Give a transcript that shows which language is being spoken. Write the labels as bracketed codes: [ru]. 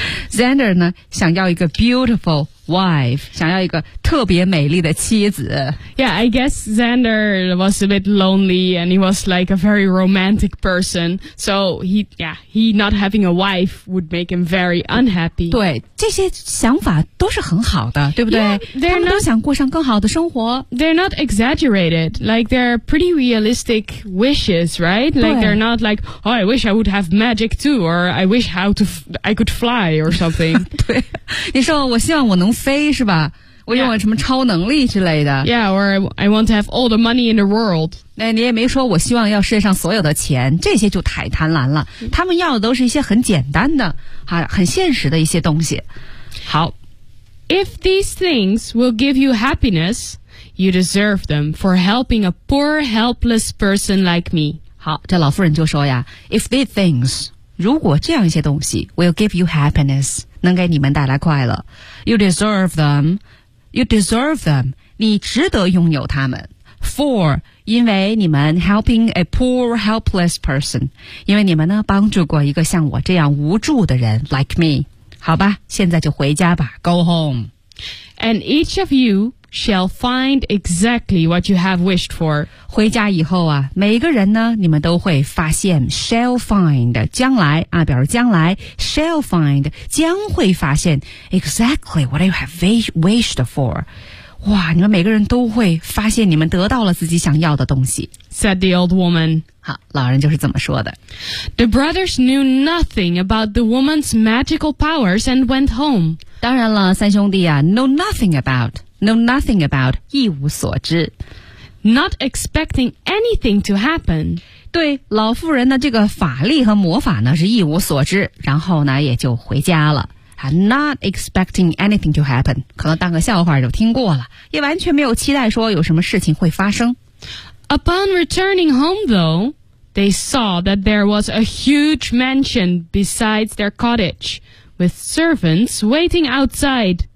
[zh] Xander 呢，想要一个 [en] beautiful wife， [zh] 想要一个特别美丽的妻子。 [en] Yeah, I guess Xander was a bit lonely and he was like a very romantic person. So he not having a wife would make him very unhappy. [zh] 对，这些想法都是很好的，对不对？ [en] Yeah, [zh] 他们都想过上更好的生活。 [en] They're not exaggerated. Like, they're pretty realistic wishes, right? Like, they're not like, oh, I wish I would have magic too, or I wish how to, I could fly or something. [zh] 对，你说我希望我能飞是吧？我用了什么超能力之类的 [en] ？Yeah, or I want to have all the money in the world. [zh] 那你也没说我希望要世界上所有的钱，这些就太贪婪了。他们要的都是一些很简单的，啊，很现实的一些东西。好 [en] ，If these things will give you happiness, you deserve them for helping a poor, helpless person like me. [zh] 好，这老妇人就说呀 ， [en] If these things， [zh] 如果这样一些东西 [en] will give you happiness， [zh] 能给你们带来快乐 ， [en] you deserve them。 You deserve them. [zh] 你值得拥有他们 [en] For [zh] 因为你们 [en] helping a poor helpless person. [zh] 因为你们呢帮助过一个像我这样无助的人 [en] like me. [zh] 好吧，现在就回家吧 [en] Go home. And each of you shall find exactly what you have wished for. [zh] 回家以后啊，每个人呢，你们都会发现 [en] shall find [zh] 将来啊，表示将来 shall find 将会发现 [en] exactly what you have wished for. [zh] 哇，你们每个人都会发现你们得到了自己想要的东西。 [en] Said the old woman. [zh] 好，老人就是这么说的。 [en] The brothers knew nothing about the woman's magical powers and went home. [zh] 当然了，三兄弟啊 [en] know nothing about. [zh] Know nothing about, 一无所知 [en] Not expecting anything to happen. [zh] 对老妇人的这个法力和魔法呢是一无所知然后呢也就回家了 [en] Not expecting anything to happen. [zh] 可能当个笑话就听过了也完全没有期待说有什么事情会发生 [en] Upon returning home though, they saw that there was a huge mansion besides their cottage, with servants waiting outside.